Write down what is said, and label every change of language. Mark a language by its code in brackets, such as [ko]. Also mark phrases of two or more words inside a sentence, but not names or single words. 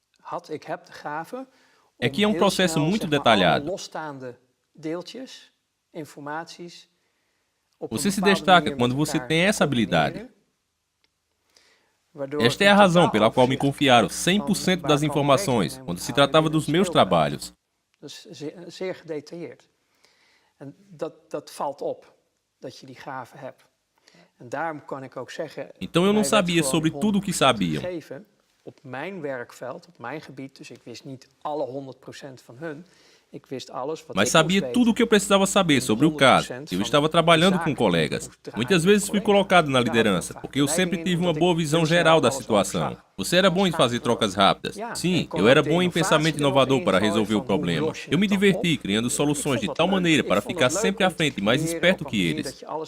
[pt] É que é um processo muito detalhado. Você se destaca quando você tem essa habilidade. Esta é a razão pela qual me confiaram 100% das informações quando se tratava dos meus trabalhos. [nl] En dat valt op, dat je die gave hebt. En daarom kan ik ook zeggen... [pt] Então eu não sabia sobre tudo o que sabiam. [nl] Op mijn werkveld, op mijn gebied, dus ik wist niet alle 100% van hun. [pt] mas sabia tudo o que eu precisava saber sobre o caso. Eu estava trabalhando com colegas. Muitas vezes fui colocado na liderança, porque eu sempre tive uma boa visão geral da situação. Você era bom em fazer trocas rápidas. Sim, eu era bom em pensamento inovador para resolver o problema. Eu me diverti criando soluções de tal maneira para ficar sempre à frente e mais esperto que eles.